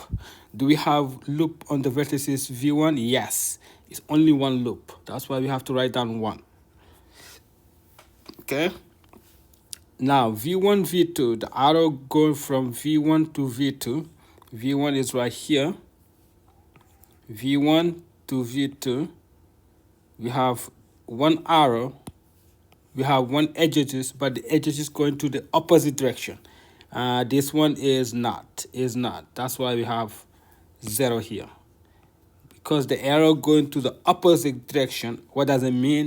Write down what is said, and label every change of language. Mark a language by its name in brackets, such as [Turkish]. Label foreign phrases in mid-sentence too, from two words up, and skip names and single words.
[English] Do we have loop on the vertices V1? Yes. It's only one loop. That's why we have to write down 1. Okay. Now V1, V2. The arrow going from V1 to V2. V1 is right here. V1 to V2. We have one arrow. We have one edges, but the edges is going to the opposite direction. This one is not. That's why we have 0 here. Because the arrow going to the opposite direction, what does it mean?